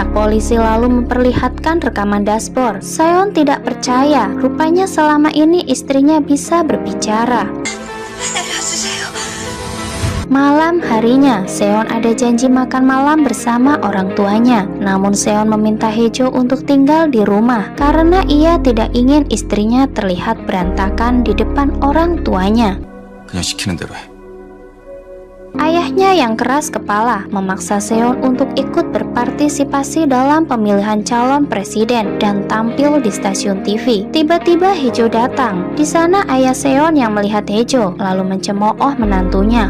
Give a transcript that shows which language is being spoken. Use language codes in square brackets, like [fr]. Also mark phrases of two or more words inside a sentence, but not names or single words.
[id] Polisi lalu memperlihatkan rekaman dashboard. Seon tidak percaya, rupanya selama ini istrinya bisa berbicara. Malam harinya, Seon ada janji makan malam bersama orang tuanya. Namun Seon meminta Hejo untuk tinggal di rumah karena ia tidak ingin istrinya terlihat berantakan di depan orang tuanya. [ko] 그냥 시키는 대로 해. [id] Ayahnya yang keras kepala memaksa Seon untuk ikut berpartisipasi dalam pemilihan calon presiden dan tampil di stasiun TV. Tiba-tiba Hejo datang. Di sana ayah Seon yang melihat Hejo lalu mencemooh menantunya.